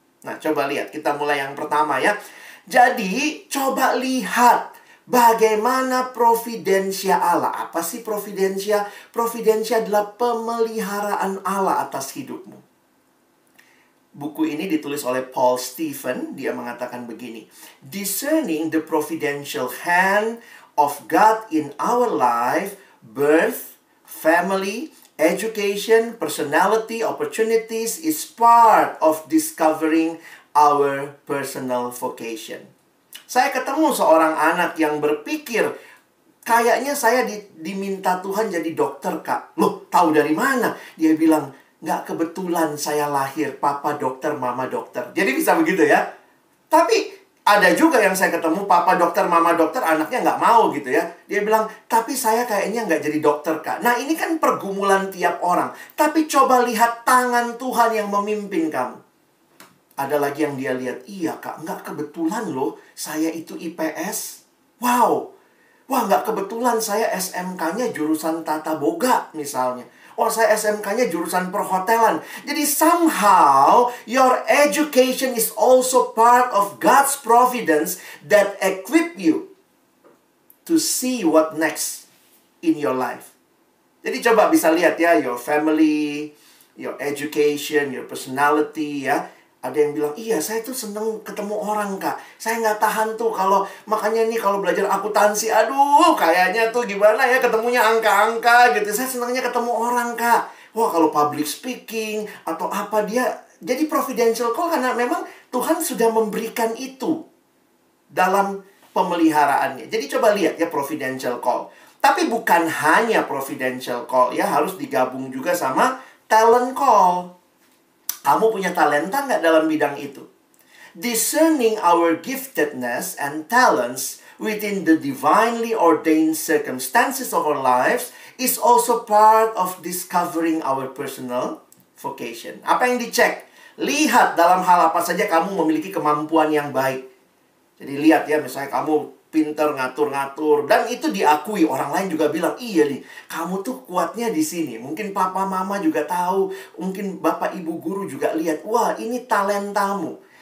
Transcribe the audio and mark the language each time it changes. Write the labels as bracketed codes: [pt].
[id] Nah, coba lihat, kita mulai yang pertama ya. Jadi, coba lihat bagaimana providensia Allah. Apa sih providensia? Providensia adalah pemeliharaan Allah atas hidupmu. Buku ini ditulis oleh Paul Stephen. Dia mengatakan begini, [en] discerning the providential hand of God in our life, birth, family, education, personality, opportunities is part of discovering our personal vocation. [id] Saya ketemu seorang anak yang berpikir, kayaknya saya diminta Tuhan jadi dokter, Kak. Loh, tahu dari mana? Dia bilang, nggak kebetulan saya lahir, papa dokter, mama dokter. Jadi bisa begitu ya. Tapi ada juga yang saya ketemu, papa dokter, mama dokter, anaknya nggak mau gitu ya. Dia bilang, tapi saya kayaknya nggak jadi dokter, Kak. Nah, ini kan pergumulan tiap orang. Tapi coba lihat tangan Tuhan yang memimpin kamu. Ada lagi yang dia lihat, iya Kak, nggak kebetulan loh, saya itu IPS. Wow, wah nggak kebetulan saya SMK-nya jurusan tata boga misalnya. Oh, saya SMK-nya jurusan perhotelan. Jadi [en] somehow your education is also part of God's providence that equip you to see what next in your life. [id] Jadi coba bisa lihat ya, [en] your family, your education, your personality [id] ya. Ada yang bilang, iya saya tuh seneng ketemu orang, Kak. Saya nggak tahan tuh kalau, makanya nih kalau belajar akuntansi, aduh kayaknya tuh gimana ya ketemunya angka-angka gitu. Saya senangnya ketemu orang, Kak. Wah kalau public speaking atau apa dia. Jadi providential call karena memang Tuhan sudah memberikan itu dalam pemeliharaannya. Jadi coba lihat ya providential call. Tapi bukan hanya providential call ya, harus digabung juga sama talent call. Kamu punya talenta nggak dalam bidang itu? [en] Discerning our giftedness and talents within the divinely ordained circumstances of our lives is also part of discovering our personal vocation. [id] Apa yang dicek? Lihat dalam hal apa saja kamu memiliki kemampuan yang baik. Jadi lihat ya, misalnya kamu pinter ngatur-ngatur dan itu diakui, orang lain juga bilang, iya nih kamu tuh kuatnya di sini. Mungkin papa mama juga tahu, mungkin bapak ibu guru juga lihat, wah ini talentamu.